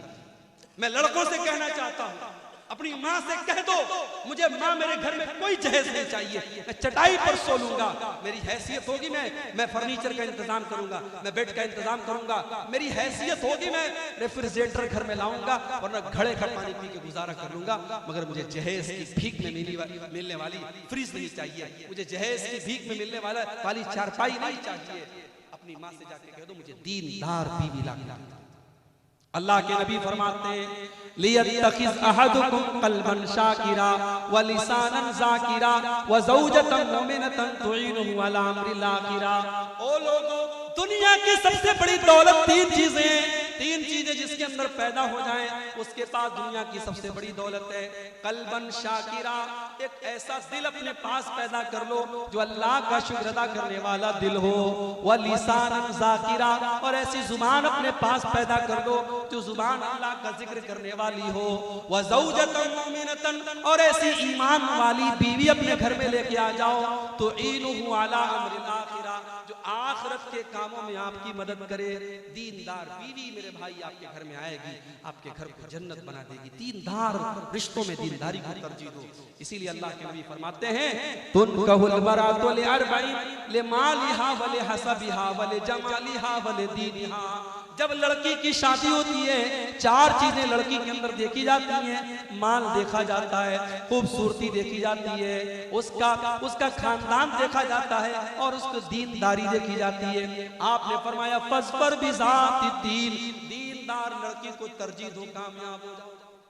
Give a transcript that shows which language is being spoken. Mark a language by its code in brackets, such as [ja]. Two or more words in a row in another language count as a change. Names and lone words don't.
[hi] मैं लड़कों से कहना चाहता हूं, अपनी माँ से कह दो, मुझे माँ मेरे घर में कोई जहेज नहीं चाहिए, मैं चटाई पर सो लूंगा, मेरी हैसियत होगी, मैं फर्नीचर का इंतजाम करूंगा, मैं बेड का इंतजाम करूंगा, मेरी हैसियत होगी, मैं रेफ्रिजरेटर घर में लाऊंगा, वरना घड़े का पानी पी के गुजारा कर लूंगा, मगर मुझे जहेज की भीख में मिलने वाली फ्रिज नहीं चाहिए, मुझे जहेज की भीख में मिलने वाली चारपाई नहीं चाहिए। अपनी माँ से जाके कह दो, मुझे दीनदार बीवी ला। अल्लाह के नबी फरमाते हैं, [ar] ليتخذ أحدكم قلبا شاكرا ولسانا ذاكرا وزوجة مؤمنة تعينه على أمر الآخرة. [hi] ओ लोगों, दुनिया की सबसे बड़ी दौलत 3 चीजें जिसके अंदर पैदा हो जाएं, उसके पास दुनिया की सबसे बड़ी दौलत है। [ar] قلبا شاكرا, [hi] एक ऐसा दिल अपने पास पैदा कर लो जो अल्लाह का शुक्र अदा करने वाला दिल हो। [ar] ولسانا ذاكرا, [hi] और ऐसी जुबान अपने पास पैदा कर दो जो जुबान अल्लाह का जिक्र करने वाली हो। [ar] وزوجة مؤمنة, [hi] और ऐसी ईमान वाली बीवी अपने घर में लेके आ जाओ। [ar] تو عينه على أمر الآخرة, [hi] जो आखिरत के कामों में आपकी मदद करे। दीनदार बीवी मेरे भाई आपके घर में आएगी, आपके घर को जन्नत बना देगी। दीनदार रिश्तों में दीनदारी को तरजीह दो। इसीलिए अल्लाह के नबी फरमाते हैं, [ar] تنكح المرأة لأربع لمالها ولحسبها ولجمالها ولدينها. [hi] जब लड़की की शादी होती है, 4 चीजें लड़की के अंदर देखी जाती हैं। माल देखा जाता है, खूबसूरती देखी जाती है, उसका खानदान देखा जाता है, और उसकी दीनदारी देखी जाती है। आपने फरमाया [ar] فاظفر بذات الدين, [hi] दीनदार लड़की को तरजीह दो, कामयाब हो जाओ।